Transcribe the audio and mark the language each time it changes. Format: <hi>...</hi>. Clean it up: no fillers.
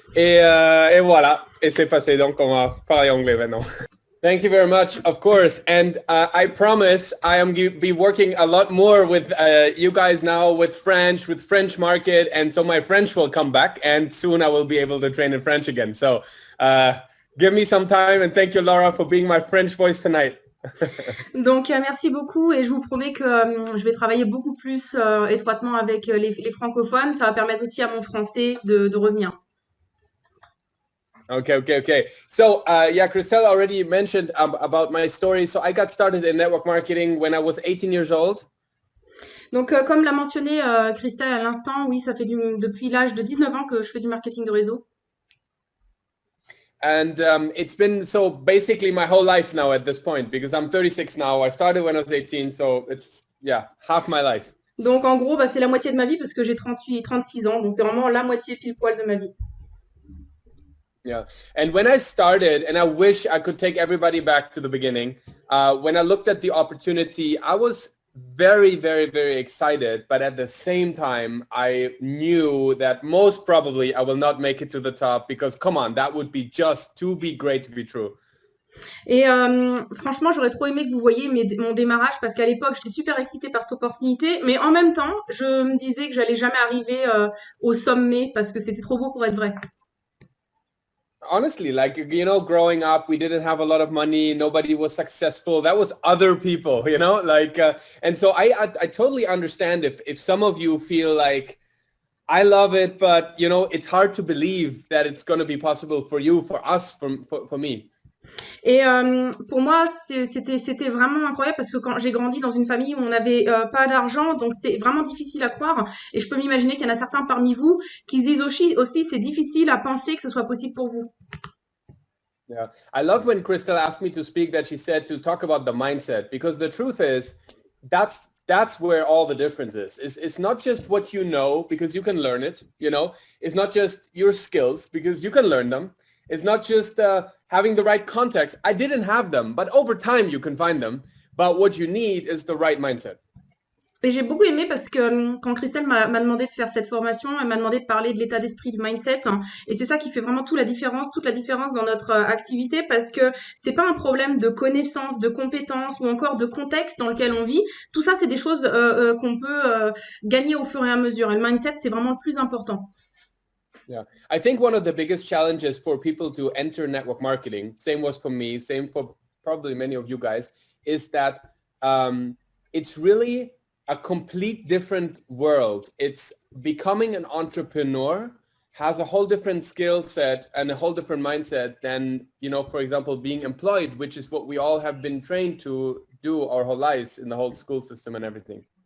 <fr>Et voilà, et c'est passé. Donc, on va parler anglais maintenant.</fr> <en>Thank you very much, of course. And I promise I am be working a lot more with you guys now with French market. And so my French will come back and soon I will be able to train in French again. So give me some time and thank you, Laura, for being my French voice tonight.</en> <fr>Donc merci beaucoup et je vous promets que je vais travailler beaucoup plus étroitement avec les francophones. Ça va permettre aussi à mon français de revenir.</fr> <en>Okay. So, yeah, Christelle already mentioned about my story. So I got started in network marketing when I was 18 years old.</en> <fr>Donc, comme l'a mentionné Christelle à l'instant, oui, ça fait depuis l'âge de 19 ans que je fais du marketing de réseau.</fr> <en>And it's been so basically my whole life now at this point because I'm 36 now. I started when I was 18, so it's, yeah, half my life.</en> <fr>Donc, en gros, c'est la moitié de ma vie parce que j'ai 36 ans. Donc, c'est vraiment la moitié pile poil de ma vie.</fr> <en>Yeah. And when I started, and I wish I could take everybody back to the beginning, when I looked at the opportunity, I was very excited. But at the same time, I knew that most probably I will not make it to the top because, come on, that would be just too be great to be true.</en> <fr>Et franchement, j'aurais trop aimé que vous voyiez mon démarrage parce qu'à l'époque, j'étais super excitée par cette opportunité. Mais en même temps, je me disais que j'allais jamais arriver au sommet parce que c'était trop beau pour être vrai.</fr> <en>Honestly, like, you know, growing up, we didn't have a lot of money. Nobody was successful. That was other people, you know, like, and so I totally understand if some of you feel like, I love it, but, you know, it's hard to believe that it's going to be possible for you, for us, for me.</en> <fr>Et pour moi, c'était vraiment incroyable parce que quand j'ai grandi dans une famille où on n'avait pas d'argent, donc c'était vraiment difficile à croire. Et je peux m'imaginer qu'il y en a certains parmi vous qui se disent aussi c'est difficile à penser que ce soit possible pour vous.</fr> <en>Yeah, I love when Crystal asked me to speak that she said to talk about the mindset because the truth is that's where all the difference is. It's not just what you know because you can learn it, you know. It's not just your skills because you can learn them. It's not just having the right context. I didn't have them, but over time you can find them. But what you need is the right mindset.</en> <fr>Et j'ai beaucoup aimé parce que quand Christelle m'a demandé de faire cette formation, elle m'a demandé de parler de l'état d'esprit, du mindset. Et c'est ça qui fait vraiment toute la différence dans notre activité parce que c'est pas un problème de connaissances, de compétences ou encore de contexte dans lequel on vit. Tout ça, c'est des choses qu'on peut gagner au fur et à mesure. Et le mindset, c'est vraiment le plus important.</fr> <en>Yeah, I think one of the biggest challenges for people to enter network marketing, same was for me, same for probably many of you guys, is that it's really a complete different world. It's becoming an entrepreneur has a whole different skill set and a whole different mindset than, you know, for example, being employed, which is what we all have been trained to do our whole lives in the whole school system and everything.</en>